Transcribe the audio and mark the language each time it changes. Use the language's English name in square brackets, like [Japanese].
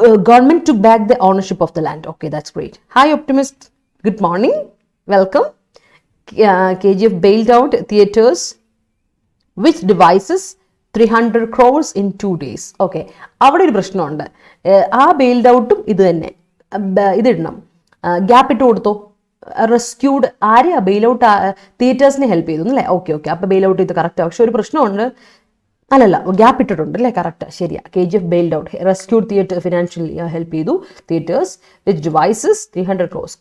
[English] Government took back the ownership of the land. Okay, that's great. Hi optimist, good morning, welcome. KGF bailed out theatres with devices 300 crores in 2 days. [Malayalam] Okay, അവിടെ ഒരു പ്രശ്നമുണ്ട്. ആ ബെയിൽഡ് ഔട്ടും ഇത് തന്നെ, ഇതിടണം, gap ഇട്ട് കൊടുത്തോ. Rescued ആരെയാ? Bail out തിയേറ്റേഴ്സിനെ help ചെയ്തു അല്ലേ? ഓക്കെ, അപ്പോൾ ബെയിൽ ഔട്ട് ഇത് കറക്റ്റ്. പക്ഷെ ഒരു പ്രശ്നമുണ്ട്, അല്ലല്ല ഗ്യാപ്പ് ഇട്ടിട്ടുണ്ട് അല്ലേ, കറക്റ്റ് ശരിയാ. [English] KGF bailed out, rescued theatre, financial help [Malayalam] ചെയ്തു [English] theatres with devices 300 crores.